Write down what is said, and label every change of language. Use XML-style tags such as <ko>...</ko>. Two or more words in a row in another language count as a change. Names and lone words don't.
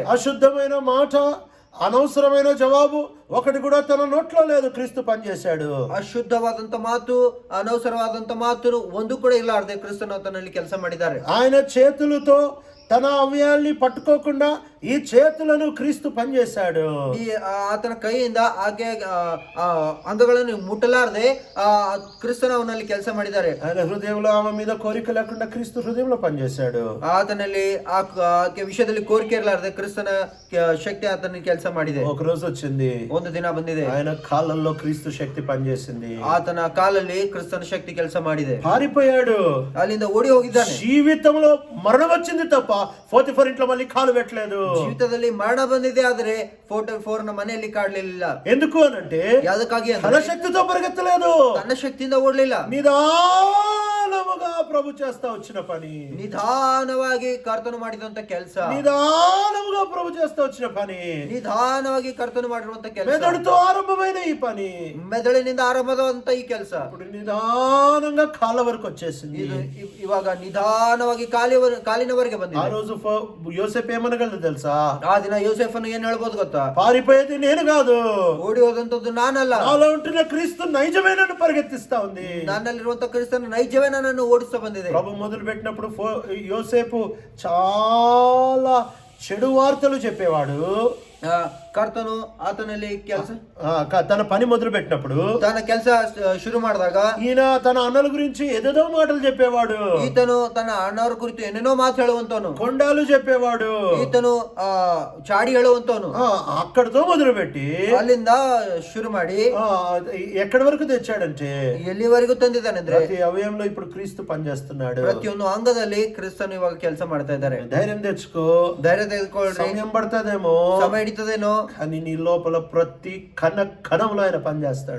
<te>అశుద్ధమైన మాట, అనవసరమైన జవాబు ఒకటి కూడా తన నోట్లో లేదు. క్రీస్తు పని చేశాడు.</te> <kn>ಅಶುದ್ಧವಾದಂತ ಮಾತು, ಅನವಸರವಾದಂತ ಮಾತು ಒಂದು ಕೂಡ ಇಲ್ಲಾರ್ದೆ ಕ್ರಿಸ್ತನು ಆತನಲ್ಲಿ ಕೆಲಸ ಮಾಡಿದ್ದಾರೆ.</kn> <te>ఆయన చేతులతో తన అవయాల్ని పట్టుకోకుండా ఈ చేతులను క్రీస్తు పనిచేశాడు.</te> <kn>ಈ ಆತನ ಕೈಯಿಂದ ಆಕೆ ಅಂಗಗಳನ್ನು ಮುಟ್ಟಲಾರದೆ ಕ್ರಿಸ್ತನ ಅವನಲ್ಲಿ ಕೆಲಸ ಮಾಡಿದ್ದಾರೆ.</kn> <te>ఆయన హృదయంలో ఆమె మీద కోరిక లేకుండా క్రీస్తు హృదయంలో పనిచేశాడు.</te> <kn>ಆತನಲ್ಲಿ ಆಕೆ ವಿಷಯದಲ್ಲಿ ಕೋರಿಕೆ ಇರಲಾರದೆ ಕ್ರಿಸ್ತನ ಶಕ್ತಿ ಆತನ ಕೆಲಸ ಮಾಡಿದೆ.</kn> <te>ఒక రోజు వచ్చింది,</te> <kn>ಒಂದು ದಿನ ಬಂದಿದೆ,</kn> <te>ఆయన కాళ్ళల్లో క్రీస్తు శక్తి పనిచేసింది.</te> <kn>ಆತನ ಕಾಲಲ್ಲಿ ಕ್ರಿಸ್ತನ ಶಕ್ತಿ ಕೆಲಸ ಮಾಡಿದೆ.</kn> <te>పారిపోయాడు,</te> <kn>ಅಲ್ಲಿಂದ ಓಡಿ ಹೋಗಿದ್ದಾನೆ.</kn> <te>జీవితంలో మరణం వచ్చింది తప్ప పోతిఫర్ ఇంట్లో మళ్ళీ కాలు పెట్టలేదు.</te> <kn>ಜೀವಿತದಲ್ಲಿ ಮರಣ ಬಂದಿದೆ, ಆದ್ರೆ ಪೋಟಿಫರನ ಮನೆಯಲ್ಲಿ ಕಾಡ್ಲಿಲ್ಲ.</kn> <te>ఎందుకు అనంటే</te> <kn>ಯಾದಕ್ಕಾಗಿ</kn> <te>తన శక్తితో పరిగెత్తలేదు,</te> <kn>ತನ್ನ ಶಕ್ತಿಯಿಂದ ಓಡ್ಲಿಲ್ಲ.</kn> <te>నిదానంగా నిదానముగా ప్రభు చేస్తా వచ్చిన పని,</te> <kn>ನಿಧಾನವಾಗಿ ಕರ್ತನು ಮಾಡಿದಂತ ಕೆಲಸ,</kn> <te>నిదానముగా ప్రభు చేస్తా వచ్చిన పని,</te> <kn>ನಿಧಾನವಾಗಿ ಕರ್ತನು ಮಾಡಿರುವಂತ ಕೆಲಸ,</kn> <te>మెదడుతో ఆరంభమైన ఈ పని</te> <kn>ಮೆದುಳಿನಿಂದ ಆರಂಭವಾದಂತ ಈ ಕೆಲಸ</kn> <te>ఇప్పుడు నిదానంగా కాళ్ళ వరకు వచ్చేసింది.</te> <kn>ಇದು ಇವಾಗ ನಿಧಾನವಾಗಿ ಕಾಲಿನವರೆಗೆ</kn> <te>ఆ</te> <kn>ಬಂದಿದೆ.</kn> <te>రోజు యోసేపు ఏమనగలదు తెలుసా?</te> <kn>ಆ ದಿನ ಯೋಸೇಫನು ಏನ್ ಹೇಳ್ಬೋದು ಗೊತ್ತಾ?</kn> <te>పారిపోయేది నేను కాదు,</te> <kn>ಓಡಿ ಹೋದಂತದ್ದು ನಾನಲ್ಲ,</kn> <te>నాలో ఉంటున్న క్రీస్తు నైజమే నన్ను పరిగెత్తిస్తా ఉంది.</te> <kn>ನನ್ನಲ್ಲಿರುವಂತ ಕ್ರಿಸ್ತನ ನೈಜವೇ ನನ್ನನ್ನು ಓಡಿಸ್ತಾ ಬಂದಿದೆ.</kn> <te>ప్రభు మొదలు పెట్టినప్పుడు యోసేపు చాలా చెడు వార్తలు చెప్పేవాడు.</te> <kn>ಕರ್ತನು ಆತನಲ್ಲಿ ಕೆಲಸ</kn> <te>తన పని మొదలు పెట్టినప్పుడు,</te> <kn>ತನ್ನ ಕೆಲಸ ಶುರು ಮಾಡಿದಾಗ</kn> <te>ఈయన తన అన్నల గురించి ఏదేదో మాటలు చెప్పేవాడు.</te> <kn>ಈತನು ತನ್ನ ಅಣ್ಣವರ ಕುರಿತು ಏನೇನೋ ಮಾತು ಹೇಳುವಂತವನು,</kn> <te>కొండాలు చెప్పేవాడు.</te> <kn>ಈತನು ಚಾಡಿ ಹೇಳುವಂತವನು.</kn> <te>అక్కడితో మొదలుపెట్టి</te> <kn>ಅಲ್ಲಿಂದ ಶುರು ಮಾಡಿ</kn> <te>ఎక్కడి వరకు తెచ్చాడంటే</te> <kn>ಎಲ್ಲಿವರೆಗೂ ತಂದಿದ್ದಾನೆಂದ್ರೆ</kn> <te>ప్రతి అవయంలో ఇప్పుడు క్రీస్తు పనిచేస్తున్నాడు.</te> <kn>ಪ್ರತಿಯೊಂದು ಅಂಗದಲ್ಲಿ ಕ್ರಿಸ್ತನು ಇವಾಗ ಕೆಲಸ ಮಾಡ್ತಾ ಇದ್ದಾರೆ.</kn> <te>ధైర్యం తెచ్చుకో,</te> <kn>ಧೈರ್ಯ ತೆಗೆದುಕೊಳ್ಳಿ,</kn> <te>సమయం పడుతుందేమో,</te> <kn>ಸಮಯ ಹಿಡಿತದೇನೋ,</kn> <te>కానీ నీ లోపల ప్రతి కణంలో ఆయన పనిచేస్తాడు.</te>